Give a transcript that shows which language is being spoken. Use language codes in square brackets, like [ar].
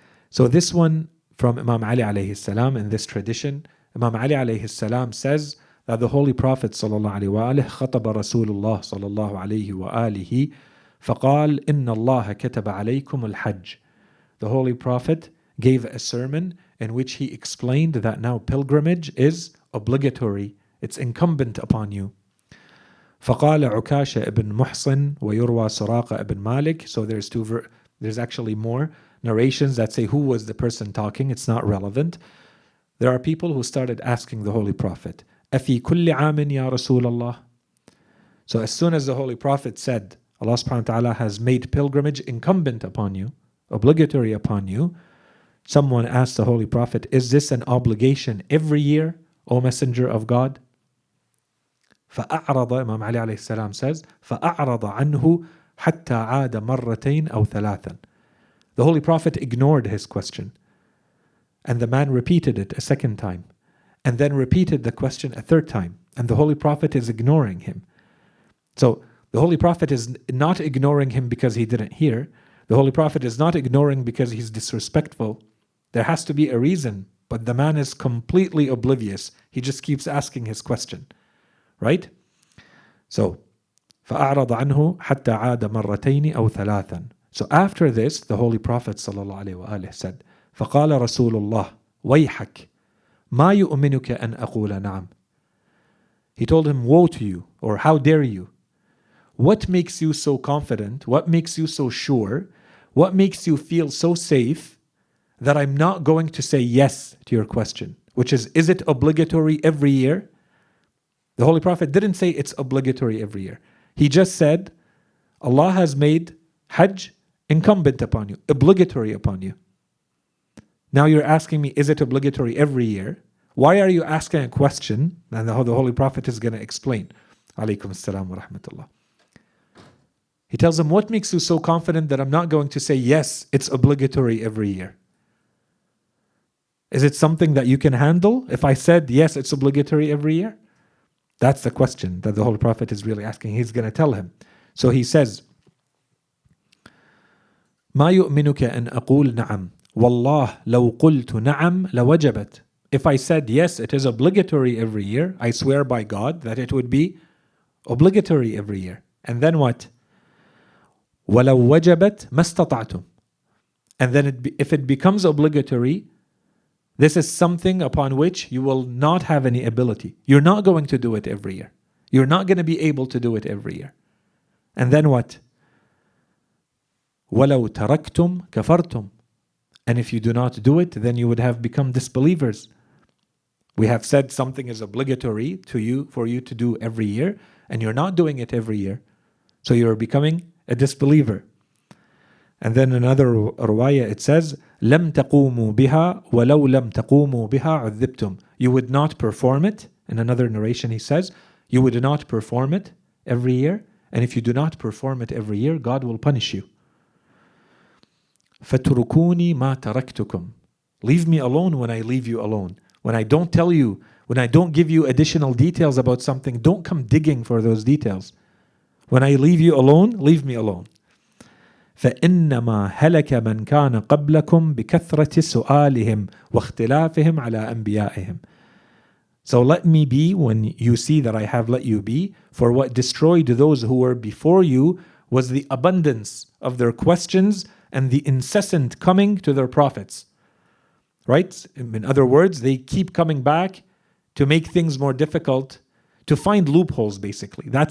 [en] So this one from Imam Ali alayhi salam in this tradition, Imam Ali alayhi salam says that the Holy Prophet sallallahu alayhi wa alihi [ar] خطب رسول الله صلى الله عليه وآله فقال إن الله كتب عليكم الحج. [en] The Holy Prophet gave a sermon in which he explained that now pilgrimage is obligatory, it's incumbent upon you. [ar] فقال عكاشة ibn محصن ويروى سراقة ibn Malik. [en] So there's actually more narrations that say who was the person talking. It's not relevant. There are people who started asking the Holy Prophet, [ar] أفي كل عام يا رسول الله. [en] So as soon as the Holy Prophet said, Allah subhanahu wa ta'ala has made pilgrimage incumbent upon you, obligatory upon you, someone asked the Holy Prophet, is this an obligation every year, O Messenger of God? [ar] فأعرض, [en] Imam Ali alayhi salam says, [ar] فأعرض عنه حتى عاد مرتين أو ثلاثا. [en] The Holy Prophet ignored his question. And the man repeated it a second time. And then repeated the question a third time. And the Holy Prophet is ignoring him. So the Holy Prophet is not ignoring him because he didn't hear. The Holy Prophet is not ignoring because he's disrespectful. There has to be a reason. But the man is completely oblivious. He just keeps asking his question. Right? [ar] So, فأعرض عنه حتى عاد مرتين أو ثلاثا. [en] So after this, the Holy Prophet ﷺ said, [ar] فقال رسول الله ويحك ما يؤمنك أن أقول نعم. [en] He told him, woe to you, or how dare you? What makes you so confident? What makes you so sure? What makes you feel so safe that I'm not going to say yes to your question? Which is it obligatory every year? The Holy Prophet didn't say it's obligatory every year. He just said, Allah has made Hajj incumbent upon you, obligatory upon you. Now you're asking me, is it obligatory every year? Why are you asking a question? And the Holy Prophet is going to explain. Alaykum as-salam wa rahmatullah. He tells him, what makes you so confident that I'm not going to say, yes, it's obligatory every year? Is it something that you can handle? If I said, yes, it's obligatory every year? That's the question that the Holy Prophet is really asking. He's going to tell him. So he says, [ar] ما يؤمنك أن أقول نعم والله لو قلت نعم لوجبت. [en] If I said yes, it is obligatory every year, I swear by God that it would be obligatory every year. And then what? [ar] ولو وجبت ما استطعتم. [en] And then if it becomes obligatory, this is something upon which you will not have any ability. You're not going to do it every year. You're not going to be able to do it every year. And then what? [ar] وَلَوْ تَرَكْتُمْ كَفَرْتُمْ. [en] And if you do not do it, then you would have become disbelievers. We have said something is obligatory to you for you to do every year, and you're not doing it every year. So you're becoming a disbeliever. And then another ruwayah, it says, [ar] لَمْ تَقُومُوا بِهَا وَلَوْ لَمْ تَقُومُوا بِهَا عُذِّبْتُمْ. [en] You would not perform it. In another narration he says, you would not perform it every year. And if you do not perform it every year, God will punish you. [ar] فَتُرُكُونِي مَا تَرَكْتُكُمْ. [en] Leave me alone when I leave you alone. When I don't tell you When I don't give you additional details about something, don't come digging for those details. When I leave you alone, leave me alone. [ar] فإنما هلك من كان قبلكم بكثرة سؤالهم واختلافهم على أنبيائهم. [en] So let me be when you see that I have let you be, for what destroyed those who were before you was the abundance of their questions and the incessant coming to their prophets. Right? In other words, they keep coming back to make things more difficult, to find loopholes basically.